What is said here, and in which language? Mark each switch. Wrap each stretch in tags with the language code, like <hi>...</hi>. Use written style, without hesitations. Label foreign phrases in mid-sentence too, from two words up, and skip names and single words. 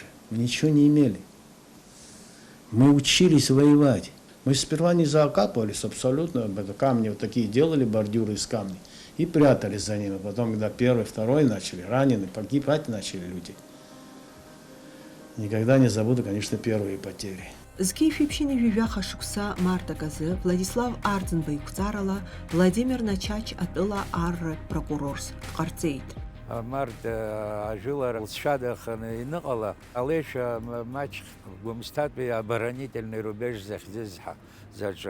<ru>Мы ничего не имели. Мы учились воевать. Мы сперва не закапывались абсолютно. Это камни вот такие делали, бордюры из камней. И прятались за ними. Потом, когда первый, второй начали, ранены, погибать начали люди. Никогда не забуду, конечно, первые потери.</ru> <ab>Зқьи-шәиԥшьыни жәажәаха шықәса мартак азы Владислав Арӡынба иқәҵарала Владимир Начач атәыла арратә прокурорс дҟарҵеит. Март ажәылара лҵшәадаханы иныҟала, алеишәа маҷ Гәымсҭатәи</ab> <ru>оборонительный рубеж</ru> <ab>захьӡыз заҿы.</ab>